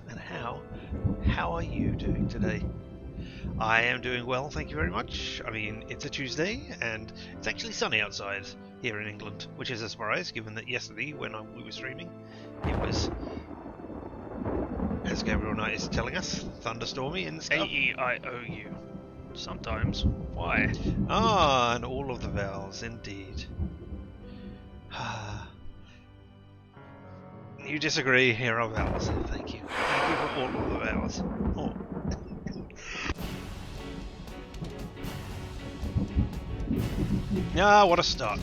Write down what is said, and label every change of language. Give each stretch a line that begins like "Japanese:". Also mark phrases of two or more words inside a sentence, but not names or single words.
English: And how are you doing today? I am doing well, thank you very much. I mean, it's a Tuesday, and it's actually sunny outside here in England, which is a surprise, given that yesterday, when we were streaming, it was, as Gabriel Knight is telling us, thunderstormy and stuff. A-E-I-O-U. Sometimes. Why? Ah, and all of the vowels, indeed. You disagree, here are vowels. Thank you. Thank you for all of the vowels. Oh. Ah, what a start.